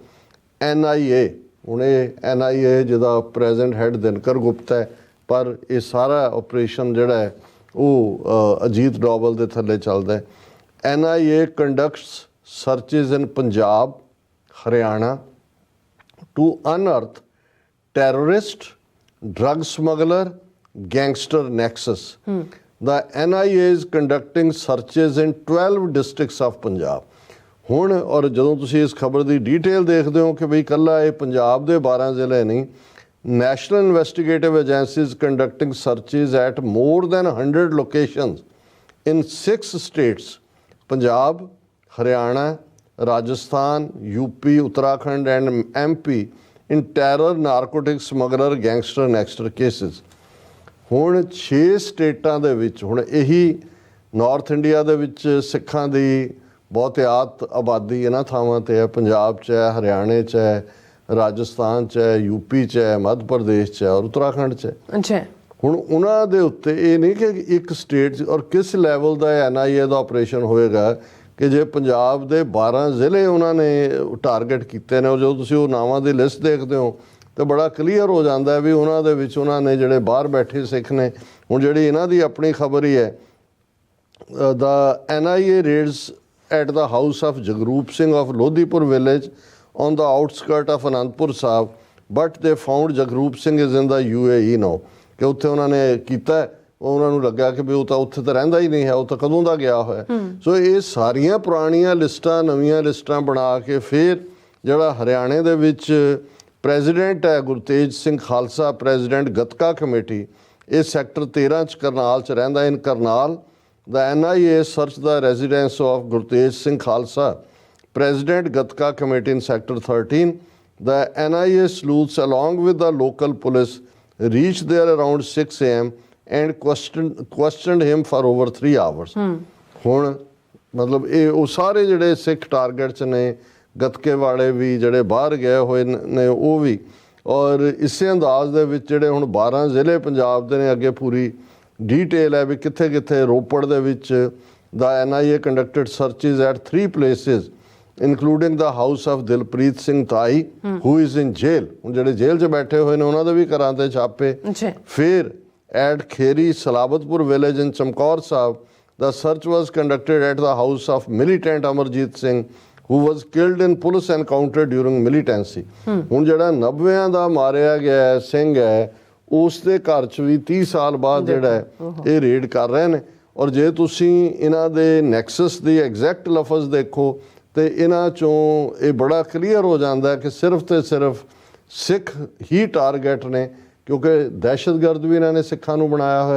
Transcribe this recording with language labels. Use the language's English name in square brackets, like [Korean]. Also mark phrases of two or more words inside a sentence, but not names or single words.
[Punjabi] NIA, ਹੁਣ ਇਹ NIA ਜਿਹਦਾ ਪ੍ਰੈਜ਼ੈਂਟ ਹੈਡ ਦਿਨਕਰ ਗੁਪਤਾ ਹੈ, ਪਰ ਇਹ ਸਾਰਾ ਆਪਰੇਸ਼ਨ ਜਿਹੜਾ ਹੈ ਉਹ ਅਜੀਤ ਡੋਵਲ ਦੇ ਥੱਲੇ ਚੱਲਦਾ ਹੈ। [English] NIA conducts searches in Punjab, Haryana to unearth terrorist, drug smuggler, gangster nexus. The NIA is conducting searches in 12 districts of Punjab. [Punjabi] ਹੁਣ ਔਰ ਜਦੋਂ ਤੁਸੀਂ ਇਸ ਖਬਰ ਦੀ ਡੀਟੇਲ ਦੇਖਦੇ ਹੋ ਕਿ ਬਈ ਇਕੱਲਾ ਇਹ ਪੰਜਾਬ ਦੇ 12 ਜ਼ਿਲ੍ਹੇ ਨਹੀਂ, [English] National Investigative Agencies conducting searches at more than 100 locations in 6 states, Punjab, Haryana, Rajasthan, UP, Uttarakhand and MP in terror, narcotics, smuggler, gangster, nexter cases. [Punjabi] ਹੁਣ 6 ਸਟੇਟਾਂ ਦੇ ਵਿੱਚ, ਹੁਣ ਇਹੀ ਨਾਰਥ ਇੰਡੀਆ ਦੇ ਵਿੱਚ ਸਿੱਖਾਂ ਦੀ ਬਹੁਤਿਆਤ ਆਬਾਦੀ ਇਹਨਾਂ ਥਾਵਾਂ 'ਤੇ ਹੈ, ਪੰਜਾਬ 'ਚ ਹੈ, ਹਰਿਆਣੇ 'ਚ ਹੈ, ਰਾਜਸਥਾਨ 'ਚ ਹੈ, UP 'ਚ ਹੈ, ਮੱਧ ਪ੍ਰਦੇਸ਼ 'ਚ ਹੈ ਔਰ ਉੱਤਰਾਖੰਡ 'ਚ ਹੈ। ਅੱਛਾ, ਹੁਣ ਉਹਨਾਂ ਦੇ ਉੱਤੇ ਇਹ ਨਹੀਂ ਕਿ ਇੱਕ ਸਟੇਟ ਔਰ ਕਿਸ ਲੈਵਲ ਦਾ NIA ਦਾ ਆਪਰੇਸ਼ਨ ਹੋਏਗਾ ਕਿ ਜੇ ਪੰਜਾਬ ਦੇ 12 ਜ਼ਿਲ੍ਹੇ ਉਹਨਾਂ ਨੇ ਟਾਰਗੇਟ ਕੀਤੇ ਨੇ, ਔਰ ਜਦੋਂ ਤੁਸੀਂ ਉਹ ਨਾਵਾਂ ਦੀ ਲਿਸਟ ਦੇਖਦੇ ਹੋ ਤਾਂ ਬੜਾ ਕਲੀਅਰ ਹੋ ਜਾਂਦਾ ਹੈ ਵੀ ਉਹਨਾਂ ਦੇ ਵਿੱਚ ਉਹਨਾਂ ਨੇ ਜਿਹੜੇ ਬਾਹਰ ਬੈਠੇ ਸਿੱਖ ਨੇ। ਹੁਣ ਜਿਹੜੀ ਇਹਨਾਂ ਦੀ ਆਪਣੀ ਖਬਰ ਹੀ ਹੈ, ਦਾ [English] NIA raids at the house of Jagrup Singh of Lodhipur village on the outskirt of Anandpur Sahib, but they found Jagrup Singh is in the UAE now. [Punjabi] ਕਿ ਉੱਥੇ ਉਹਨਾਂ ਨੇ ਕੀਤਾ, ਉਹਨਾਂ ਨੂੰ ਲੱਗਾ ਕਿ ਵੀ ਉਹ ਤਾਂ ਉੱਥੇ ਤਾਂ ਰਹਿੰਦਾ ਹੀ ਨਹੀਂ ਹੈ, ਉਹ ਤਾਂ ਕਦੋਂ ਦਾ ਗਿਆ ਹੋਇਆ। ਸੋ ਇਹ ਸਾਰੀਆਂ ਪੁਰਾਣੀਆਂ ਲਿਸਟਾਂ ਨਵੀਆਂ ਲਿਸਟਾਂ ਬਣਾ ਕੇ ਫਿਰ ਜਿਹੜਾ ਹਰਿਆਣੇ ਦੇ ਵਿੱਚ ਪ੍ਰੈਜ਼ੀਡੈਂਟ ਹੈ ਗੁਰਤੇਜ ਸਿੰਘ ਖਾਲਸਾ, ਪ੍ਰੈਜ਼ੀਡੈਂਟ ਗਤਕਾ ਕਮੇਟੀ, ਇਹ ਸੈਕਟਰ 13 'ਚ ਕਰਨਾਲ 'ਚ ਰਹਿੰਦਾ। [English] in Karnal the NIA searched the residence of Gurtej Singh Khalsa, President Gatka Committee in Sector 13. The NIA sleuths along with the local police reached there around 6 a.m. and questioned him for over 3 hours. [Punjabi] ਹੁਣ ਮਤਲਬ ਇਹ ਉਹ ਸਾਰੇ ਜਿਹੜੇ ਸਿੱਖ ਟਾਰਗੇਟਸ ਨੇ, ਗਤਕੇ ਵਾਲੇ ਵੀ ਜਿਹੜੇ ਬਾਹਰ ਗਏ ਹੋਏ ਨੇ ਉਹ ਵੀ, ਔਰ ਇਸੇ ਅੰਦਾਜ਼ ਦੇ ਵਿੱਚ ਜਿਹੜੇ ਹੁਣ 12 ਜ਼ਿਲ੍ਹੇ ਪੰਜਾਬ ਦੇ ਨੇ, ਅੱਗੇ ਪੂਰੀ ਡੀਟੇਲ ਹੈ ਵੀ ਕਿੱਥੇ ਕਿੱਥੇ। ਰੋਪੜ ਦੇ ਵਿੱਚ ਦਾ [English] NIA conducted searches at 3 places including the house of ਦਿਲਪ੍ਰੀਤ ਸਿੰਘ ਤਾਈ who is in jail, [Punjabi] ਹੁਣ ਜਿਹੜੇ ਜੇਲ੍ਹ 'ਚ ਬੈਠੇ ਹੋਏ ਨੇ ਉਹਨਾਂ ਦੇ ਵੀ ਘਰਾਂ 'ਤੇ ਛਾਪੇ। [English] ਫਿਰ at ਖੇਰੀ ਸਲਾਬਤਪੁਰ village in ਚਮਕੌਰ ਸਾਹਿਬ the search was conducted at the house of militant ਅਮਰਜੀਤ ਸਿੰਘ who was killed in police encounter during militancy. [Punjabi] ਹੁਣ ਜਿਹੜਾ 90 ਦਾ ਮਾਰਿਆ ਗਿਆ ਸਿੰਘ ਹੈ, ਉਸ ਦੇ ਘਰ 'ਚ ਵੀ 30 ਸਾਲ ਬਾਅਦ ਜਿਹੜਾ ਹੈ ਇਹ ਰੇਡ ਕਰ ਰਹੇ ਨੇ। ਔਰ ਜੇ ਤੁਸੀਂ ਇਹਨਾਂ ਦੇ ਨੈਕਸਸ ਦੀ ਐਗਜ਼ੈਕਟ ਲਫ਼ਜ਼ ਦੇਖੋ ਤੇ ਇਹਨਾਂ ਚੋਂ ਇਹ ਬੜਾ ਕਲੀਅਰ ਹੋ ਜਾਂਦਾ ਕਿ ਸਿਰਫ ਤੇ ਸਿਰਫ ਸਿੱਖ ਹੀ ਟਾਰਗੇਟ ਨੇ, ਕਿਉਂਕਿ ਦਹਿਸ਼ਤਗਰਦ ਵੀ ਇਹਨਾਂ ਨੇ ਸਿੱਖਾਂ ਨੂੰ ਬਣਾਇਆ ਹੋਇਆ,